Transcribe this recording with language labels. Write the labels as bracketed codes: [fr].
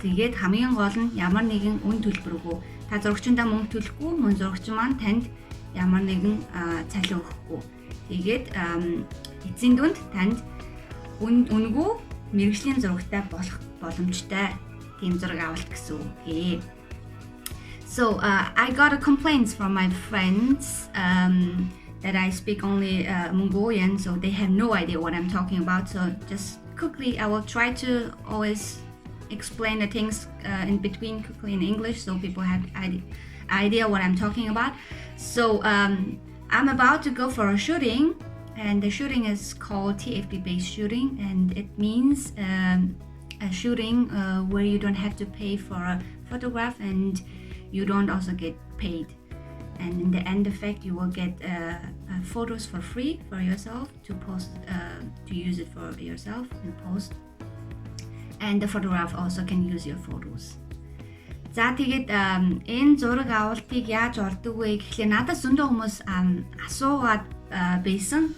[mn] Тэгээд хамгийн гол нь ямар нэгэн үн төлбөргүй. Та зурагчиндаа мөнгө төлөхгүй, мөн зурагчин маань танд ямар нэгэн цалин өгөхгүй. Тэгээд эцсийн дүнд танд үнэгүй мэргэжлийн зурагтай болох боломжтой тийм зураг авалт гэсэн үг. [en] So I got a complaints from my friends that I speak only Mongolian, so they have no idea what I'm talking about. So just quickly, I will try to always explain the things in between quickly in English, so people have idea what I'm talking about. So I'm about to go for a shooting, and the shooting is called TFP based shooting, and it means a shooting where you don't have to pay for a photograph and you don't also get paid. And in the end effect, you will get photos for free for yourself to post, to use it for yourself and post. And the photograph also can use your photos. [mn] За тэгээд энэ зураг авалтыг яаж олдог вэ гэхлээр надад зөндөө хүмүүс асуугаад байсан.